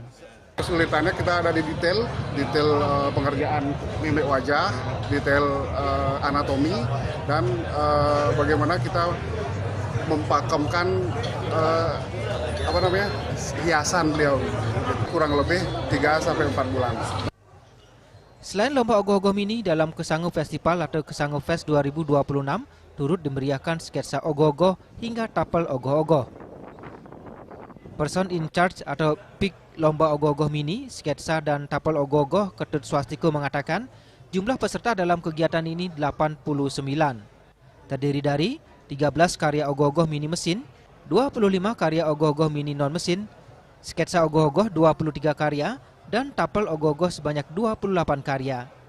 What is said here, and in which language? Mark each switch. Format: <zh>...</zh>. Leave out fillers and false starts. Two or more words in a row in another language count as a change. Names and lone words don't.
<id>Kesulitannya kita ada di detail pengerjaan mimik wajah, detail anatomi, dan bagaimana kita mempakemkan hiasan beliau, kurang lebih 3 sampai 4 bulan. Selain lomba ogoh-ogoh mini dalam Kesangu Festival atau Kesangu Fest 2026, turut dimeriahkan sketsa ogoh-ogoh hingga tapel ogoh-ogoh.</id> <en>Person in charge</en> <id>atau PIK lomba ogoh-ogoh mini, sketsa dan tapel ogoh-ogoh Ketut Swastiko mengatakan jumlah peserta dalam kegiatan ini 89. Terdiri dari 13 karya ogoh-ogoh mini mesin, 25 karya ogoh-ogoh mini non-mesin, sketsa ogoh-ogoh 23 karya, dan tapel ogoh-ogoh sebanyak 28 karya.</id>